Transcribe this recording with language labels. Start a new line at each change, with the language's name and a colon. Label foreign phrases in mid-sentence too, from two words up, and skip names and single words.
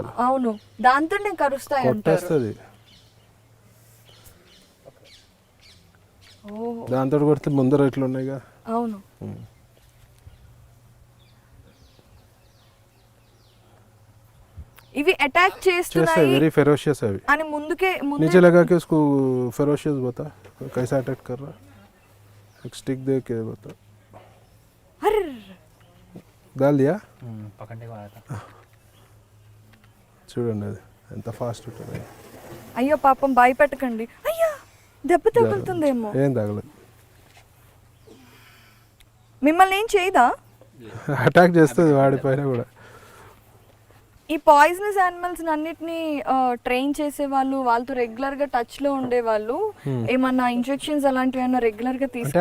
Telugu: అవును, దాంతో నేను కరుస్తాయి కొట్టేస్తుంది. దాంతో కొడితే ముందర ఇట్లా ఉన్నాయిగా. అవును. ఇవి అటాక్ చేస్తాయి,
English: very ferocious
Hindi: है अभी
Telugu: అని ముందుకే
Hindi: नीचे लगा के उसको फेरोशियस बता कैसा अटैक कर रहा, एक स्टिक दे के बता. अरे डाल दिया, पकड़ने को आया था.
Telugu: చూడండి అది ఎంత ఫాస్ట్ ఉంటుంది. అయ్యో పాపం భయపెట్టకండి. అయ్యో దెబ్బ తగులుతుందేమో. ఏం తగలదు, మిమ్మల్ని ఏం చేయదా? అటాక్ చేస్తుంది వాడిపైన కూడా. ఈ
English: poisonous animals
Telugu: అన్నిటిని ట్రైన్ చేసే వాళ్ళు, వాళ్ళతో రెగ్యులర్ గా టచ్ లో ఉండే వాళ్ళు ఏమన్నా ఇంజెక్షన్స్ అలాంటివి ఏమన్నా రెగ్యులర్ గా తీసుకుంటారా?